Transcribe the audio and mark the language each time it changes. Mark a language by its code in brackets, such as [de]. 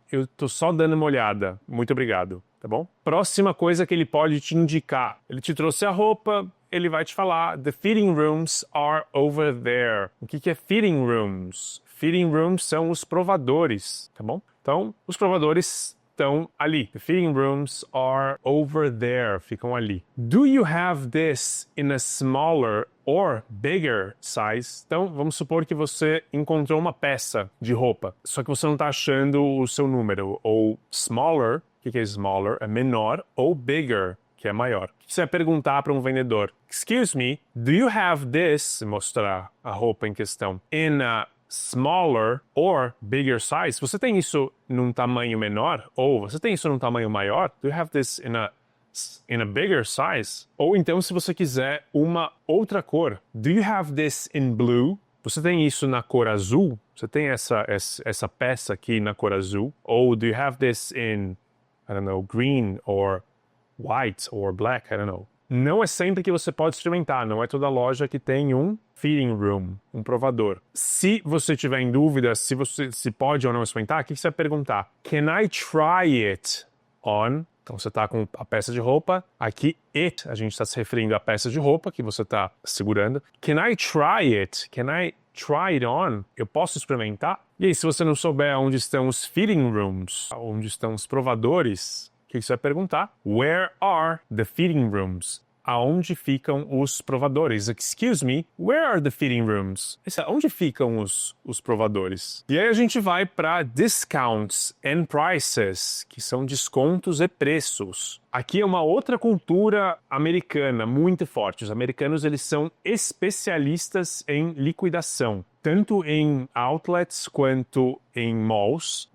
[pt] Eu tô só dando uma olhada. Muito obrigado. Tá bom? Próxima coisa que ele pode te indicar. Ele te trouxe a roupa, ele vai te falar, [en] the fitting rooms are over there. [pt] O que é fitting rooms? Fitting rooms são os provadores, tá bom? Então, os provadores estão ali. [en] The fitting rooms are over there. [pt] Ficam ali. [en] Do you have this in a smaller or bigger size? [pt] Então, vamos supor que você encontrou uma peça de roupa, só que você não está achando o seu número. Ou smaller, o que é smaller? É menor, ou bigger, que é maior. O que você vai perguntar para um vendedor? [en] Excuse me, do you have this? [pt] Mostrar a roupa em questão. [en] In a smaller or bigger size? [pt] Você tem isso num tamanho menor? Ou você tem isso num tamanho maior? [en] Do you have this in a bigger size? [pt] Ou então, se você quiser uma outra cor, [en] do you have this in blue? [pt] Você tem isso na cor azul? Você tem essa peça aqui na cor azul? [en] Ou do you have this in, I don't know, green or white or black? I don't know. [pt] Não é sempre que você pode experimentar, não é toda loja que tem um fitting room, um provador. Se você tiver em dúvida se pode ou não experimentar, o que você vai perguntar? [en] Can I try it on? [pt] Então você está com a peça de roupa, aqui it, a gente está se referindo à peça de roupa que você está segurando. [en] Can I try it? Can I try it on? [pt] Eu posso experimentar? E aí, se você não souber onde estão os fitting rooms, onde estão os provadores, o que você vai perguntar? [en] Where are the fitting rooms? [pt] Aonde ficam os provadores? [en] Excuse me, where are the fitting rooms? [pt] Onde ficam os provadores? E aí a gente vai para [en] discounts and prices, [pt] que são descontos e preços. Aqui é uma outra cultura americana muito forte. Os americanos, eles são especialistas em liquidação, tanto em outlets quanto em malls.